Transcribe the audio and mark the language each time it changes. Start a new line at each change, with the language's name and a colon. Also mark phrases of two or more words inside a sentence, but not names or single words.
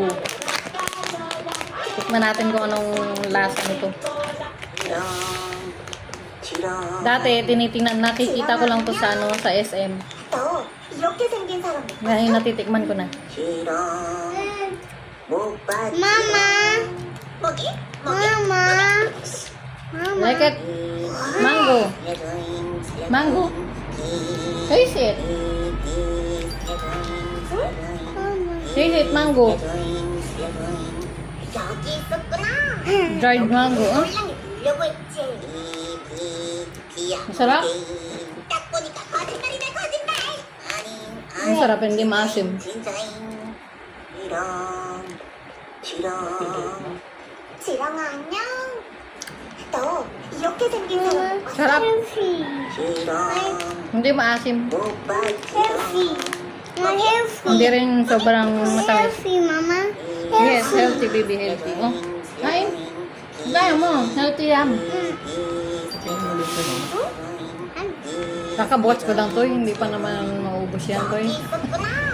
Filipino: Tikman natin kung anong lasa nito. Dati, nakikita ko lang to sa, sa SM. Ngayon, natitikman ko na. Mama! Mama!
English: Like it? Mango. Mango. Taste it. Taste it, mango. Dried mango. Huh?
Filipino: Masarap? Masarap, hindi maasim.
Korean: 지렁아 안녕. 너 이렇게 생긴 사람
Filipino: Sarap.
English: 헬시.
Filipino: Hindi maasim.
Korean: 헬시. 나 헬시.
Filipino: Hindi rin sobrang matamis.
English: 헬시 mama. Yes, healthy baby, healthy.
Filipino: Oh, kain. Kaya mo, healthy yan. Kakabukas ko lang to, hindi pa naman maubos yan to.
Korean: 있었구나.